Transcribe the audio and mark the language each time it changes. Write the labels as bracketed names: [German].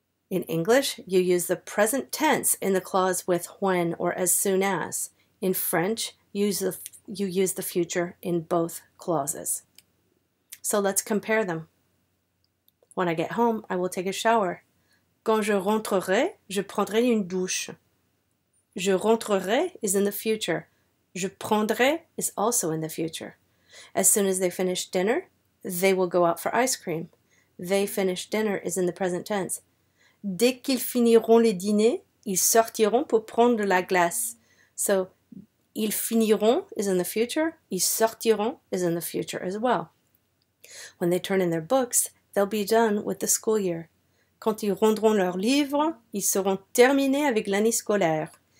[English] In English, you use the present tense in the clause with when or as soon as. In French, you use the future in both clauses. So let's compare them. When I get home, I will take a shower. [French] Quand je rentrerai, je prendrai une douche. [English] Je rentrerai is in the future. Je prendrai is also in the future. As soon as they finish dinner, they will go out for ice cream. They finish dinner is in the present tense. [French] Dès qu'ils finiront le dîner, ils sortiront pour prendre la glace. [English] So, ils finiront is in the future. Ils sortiront is in the future as well. When they turn in their books, they'll be done with the school year. [French] Quand ils rendront leurs livres, ils seront terminés avec l'année scolaire.